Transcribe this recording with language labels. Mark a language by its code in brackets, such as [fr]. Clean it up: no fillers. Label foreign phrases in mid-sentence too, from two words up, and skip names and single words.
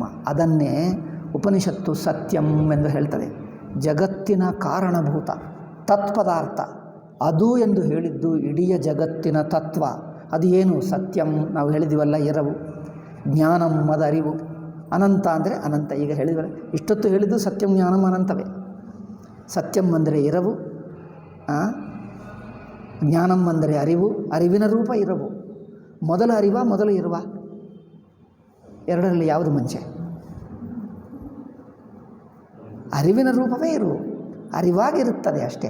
[kn] ಅದನ್ನೇ ಉಪನಿಷತ್ತು ಸತ್ಯಂ ಎಂದು ಹೇಳ್ತದೆ. ಜಗತ್ತಿನ ಕಾರಣಭೂತ ತತ್ಪದಾರ್ಥ ಅದು ಎಂದು ಹೇಳಿದ್ದು ಇಡೀ ಜಗತ್ತಿನ ತತ್ವ. ಅದು ಏನು? ಸತ್ಯಂ. ನಾವು ಹೇಳಿದ್ದೀವಲ್ಲ, ಎರವು. ಜ್ಞಾನಂ ಅದು ಅರಿವು. ಅನಂತ ಅಂದರೆ ಅನಂತ. ಈಗ ಹೇಳಿದರೆ ಇಷ್ಟೊತ್ತು ಹೇಳಿದ್ದು [sa] ಸತ್ಯಂ ಜ್ಞಾನಂ [kn] ಅನಂತವೇ. ಸತ್ಯಂ ಅಂದರೆ ಎರವು, ಜ್ಞಾನಂ ಅಂದರೆ ಅರಿವು, ಅರಿವಿನ ರೂಪ ಇರವು. ಮೊದಲು ಅರಿವ, ಮೊದಲು ಇರುವ, ಎರಡರಲ್ಲಿ ಯಾವುದು ಮುಂಚೆ? ಅರಿವಿನ ರೂಪವೇ ಇರುವು, ಅರಿವಾಗಿರುತ್ತದೆ ಅಷ್ಟೇ.